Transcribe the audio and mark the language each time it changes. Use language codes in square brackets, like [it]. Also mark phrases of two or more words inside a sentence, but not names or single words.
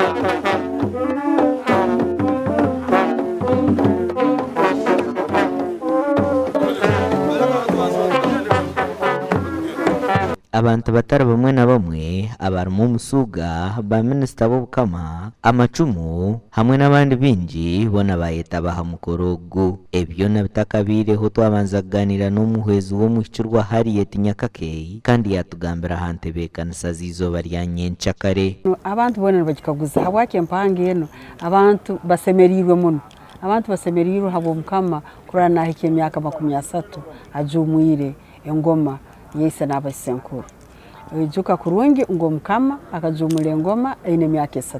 [ttj] Abantu batari bamwe na bamwe abarimu omusuuga ba minisita b'obukama, amacumu hamwe n'abandi bingi bona bayetaba ha mukoro ogu. Ebyo nabitakabiireho twabanza kuganira n'omuhwezi w'omwishiki rwa Harriet Nyakake kandi yatugambira ha ntebe y'ekanisa z'izooba rya nyenkyakare. Abantu bona nibagikaguza habwaki empanga eno abantu basemerirwe muno. Abantu basemerirwe habw'omukama kurora nahika emyaka 30 ajumwire engoma yese n'abasenkuru. Ejuka kurungi ngo mukama akajumula engoma aine emyaka 3.